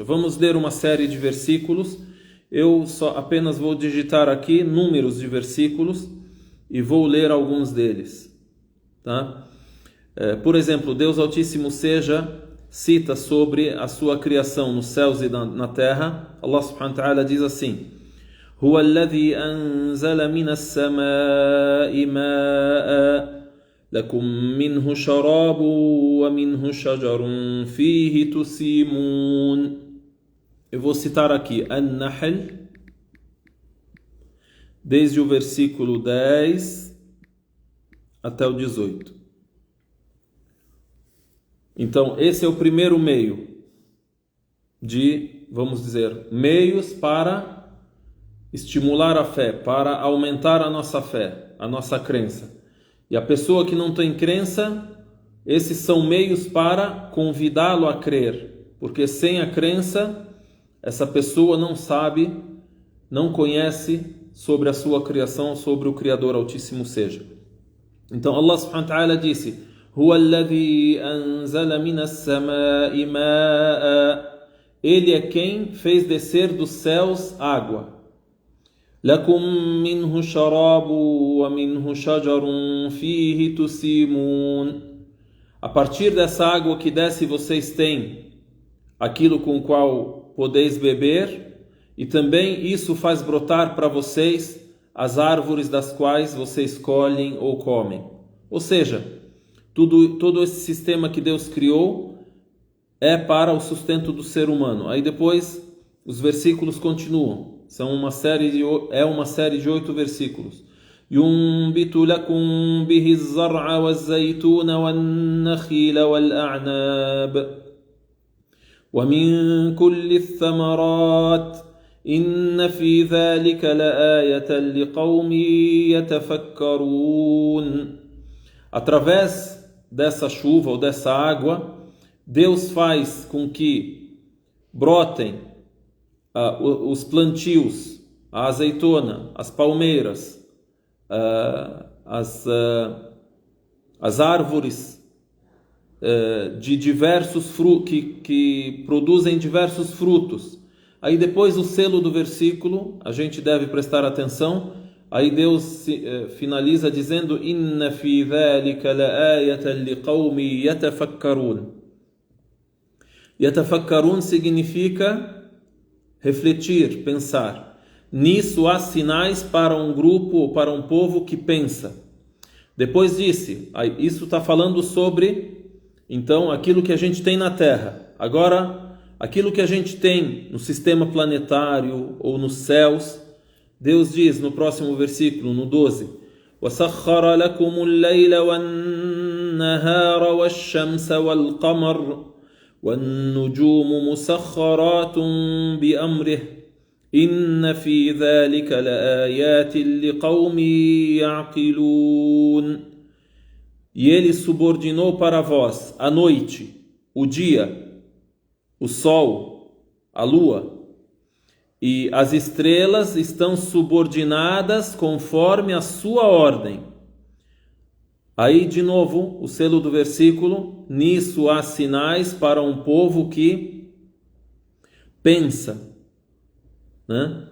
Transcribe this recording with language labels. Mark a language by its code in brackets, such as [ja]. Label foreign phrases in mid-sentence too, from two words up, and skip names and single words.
[pt] Vamos ler uma série de versículos. Eu só apenas vou digitar aqui números de versículos e vou ler alguns deles, tá? Por exemplo, Deus Altíssimo seja cita sobre a sua criação nos céus e na terra. [ar] الله سبحانه وتعالى [pt] diz assim: [ar] هو الذي أنزل من السماء ماء لكم منه شراب ومنه شجر فيه تسيمون. [pt] Eu vou citar aqui An-Nahl, desde o versículo 10 até o 18. Então, esse é o primeiro meio de, vamos dizer, meios para estimular a fé, para aumentar a nossa fé, a nossa crença. E a pessoa que não tem crença, esses são meios para convidá-lo a crer, porque sem a crença, essa pessoa não sabe, não conhece sobre a sua criação, sobre o Criador Altíssimo seja. Então [ar] الله سبحانه وتعالى [pt] disse: [ar] هو الذي أنزل من السماء ماء. [pt] Ele é quem fez descer dos céus água. [ar] لكم منه شراب ومنه شجر فيه تسيمون. [pt] A partir dessa água que desce vocês têm aquilo com o qual podeis beber, e também isso faz brotar para vocês as árvores das quais vocês colhem ou comem. Ou seja, todo esse sistema que Deus criou é para o sustento do ser humano. Aí depois os versículos continuam. São uma série de 8 versículos. [ar] ينبت لكم به الزرع والزيتون والنخيل والأعناب ومن كل الثمرات إن في ذلك لآية لقوم يتفكرون. [pt] Através dessa chuva ou dessa água, Deus faz com que brotem os plantios, a azeitona, as palmeiras, as árvores de diversos frutos que produzem diversos frutos. Aí depois o selo do versículo, a gente deve prestar atenção. Aí Deus finaliza dizendo: [ar] إن في ذلك لآية لقوم يتفكرون. [pt] Yatafakkarun significa refletir, pensar. Nisso há sinais para um grupo, para um povo que pensa. Depois disse, isso está falando sobre, então, aquilo que a gente tem na Terra. Agora, aquilo que a gente tem no sistema planetário ou nos céus, Deus diz no próximo versículo, no 12, [ar] وسخر لكم الليل والنهار والشمس والقمر والنجوم مسخرات بأمره إن في ذلك لآيات لقوم يعقلون. [pt] E ele subordinou para vós a noite, o dia, o sol, a lua, e as estrelas estão subordinadas conforme a sua ordem. Aí de novo o selo do versículo: nisso há sinais para um povo que pensa, né?